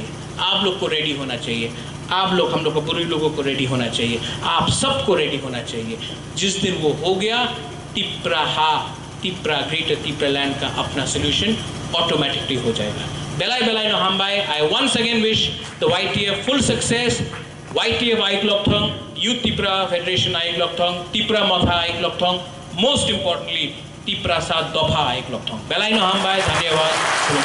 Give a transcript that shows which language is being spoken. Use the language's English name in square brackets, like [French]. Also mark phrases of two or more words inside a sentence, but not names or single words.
[Hindi] आप लोग को रेडी होना चाहिए, आप लोग, हम लोग को, बुरी लोगों को रेडी होना चाहिए, आप सबको रेडी होना चाहिए। जिस दिन वो हो गया, तिपरा ग्रेटर तिपरा लैंड का अपना सोल्यूशन ऑटोमेटिकली हो जाएगा। [Kok Borok] बेलाई नो हमबाई, [English] I once again wish the YTF full success. [Kok Borok] YTF Aiklokthong, Youth Tipra Federation Aiklokthong, Tipra Motha Aiklokthong, [English] most importantly [Kok Borok] Tiprasa Dopha Aiklokthong। बेलाई नो हमबाई, धन्यवाद।